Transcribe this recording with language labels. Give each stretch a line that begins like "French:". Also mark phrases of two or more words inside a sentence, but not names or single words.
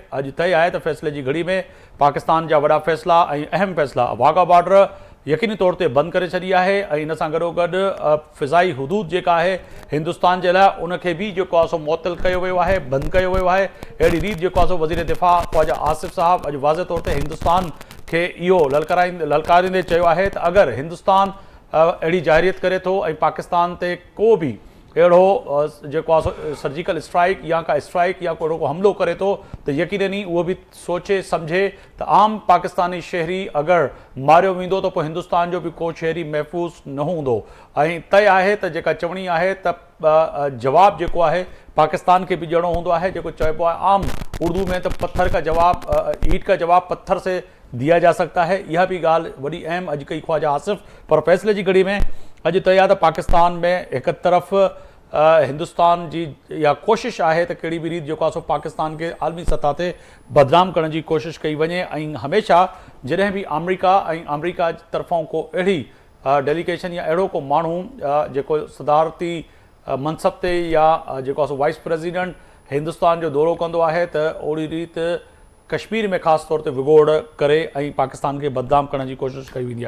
Sindhi: अॼु तय आहे त फ़ैसले जी घड़ी में पाकिस्तान जा वॾा फ़ैसला ऐं अहम फ़ैसला, वाघा बॉर्डर यकीनी तौर ते बंदि करे छॾी आहे ऐं इन सां गॾोगॾु फ़िज़ाई हदूद जेका आहे हिंदुस्तान जे लाइ, उनखे बि जेको आहे सो मुअतल कयो वियो आहे, बंदि कयो वियो आहे। अहिड़ी रीति जेको आहे सो वज़ीर दिफ़ा ख़्वाजा आसिफ़ साहब अॼु वाज़े तौर ते हिंदुस्तान खे इहो ललकारींदे चयो आहे त अगरि हिंदुस्तान अहिड़ी जाहिरियत करे थो ऐं पाकिस्तान ते को बि अहिड़ो जेको आहे सो
English: surgical strike
Sindhi: या का स्ट्राइक या को अहिड़ो को हमिलो करे थो, त यकीनी उहो बि सोचे सम्झे त आम पाकिस्तानी शहरी अगरि मारियो वेंदो त पोइ हिंदुस्तान जो बि को शहरी महफ़ूज़ न हूंदो। ऐं तय आहे त जेका चवणी आहे त जवाबु जेको आहे पाकिस्तान खे बि ॾियणो हूंदो आहे। जेको चइबो आहे आम उर्दू में त
Hindi: पत्थर का जवाब, ईट का जवाब पत्थर से दिया जा सकता है।
Sindhi: इहा बि ॻाल्हि वॾी अहम अॼु कई ख़्वाजा आसिफ़। पर फ़ैसले जी घड़ी में अॼु तय आहे त पाकिस्तान में हिकु तरफ़ हिंदुस्तान जी इहा कोशिशि आहे त कहिड़ी बि रीति जेको आहे सो पाकिस्तान खे आलमी सतह ते बदनाम करण जी कोशिशि कई वञे। ऐं हमेशह जॾहिं बि अमरीका जी तरफ़ां को अहिड़ी डेलीगेशन या अहिड़ो को माण्हू जेको सदारती मनसब ते या जेको आहे सो
English: vice president
Sindhi: हिंदुस्तान जो दौरो कंदो आहे, त ओड़ी रीति कश्मीर में ख़ासि तौर ते विगोड़ करे ऐं पाकिस्तान खे बदनाम करण जी कोशिशि कई वेंदी आहे।